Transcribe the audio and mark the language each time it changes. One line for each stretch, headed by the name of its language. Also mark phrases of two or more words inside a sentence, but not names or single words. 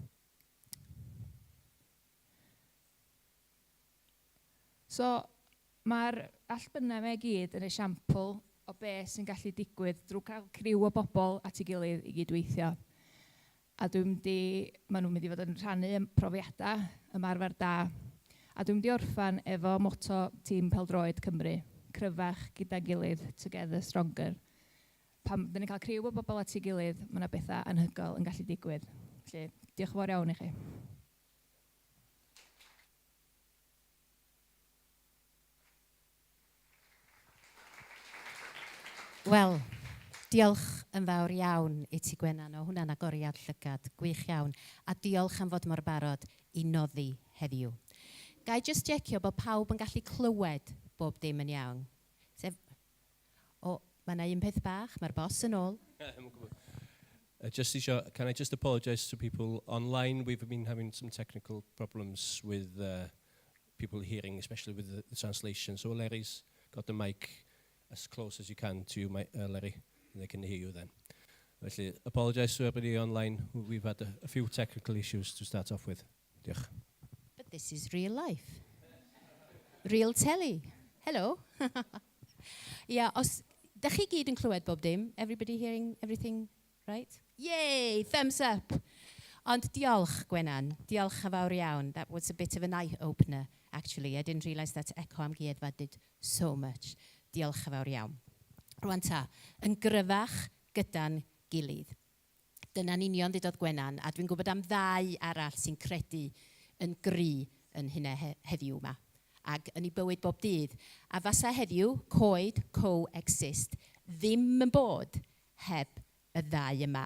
Welsh: So mae'r allbynnau me gyd yn esiampl o beth sy'n gallu digwydd drwy cael criw o bobl at ei gilydd i gydweithio. A maen nhw'n mynd i fod yn rhannu profiadau, ymarfer da. A dwi'n mynd i orffan efo motto tîm Pêl-droed Cymru, cryfach gyda'n gilydd,
English: together stronger.
Welsh: Pan dyn ni'n cael criw o bobl at ei gilydd, mae yna bethau anhygoel yn gallu digwydd. Felly, diolch yn fawr iawn i chi. Wel, Diolch yn fawr iawn i ti Gwenan, o hwnna'n agoriad llygad, gwych iawn. A diolch am fod mor barod i noddi heddiw. Ga i just checio bod pawb yn gallu clywed bob dim yn iawn. Mae yna un peth bach, mae'r boss yn ôl.
English: Can I just apologise to people online? We've been having some technical problems with people hearing, especially with the translation. So Larry's got the mic as close as you can to you, Larry, and they can hear you then. Felly, apologise to everybody online. We've had a few technical issues to start off with.
Welsh: Diolch.
English: But this is real life. Real telly. Hello.
Welsh: Os da chi gyd yn clywed bob dim?
English: Everybody hearing everything right? Yay, thumbs up.
Welsh: Ond diolch, Gwenan. Diolch yn fawr iawn.
English: That was a bit of an eye-opener, actually. I didn't realise that Echo am Geddfa did so much.
Welsh: Diolch yn fawr iawn. Rwan ta, yn gryfach gyda'n gilydd. Dyna'n union ddudodd Gwenan, a dwi'n gwybod am ddau arall sy'n credu yn gry yn hynna heddiw yma. Ac yn ei bywyd bob dydd. A fasa heddiw, Coed, co-exist, ddim yn bod heb y ddau yma.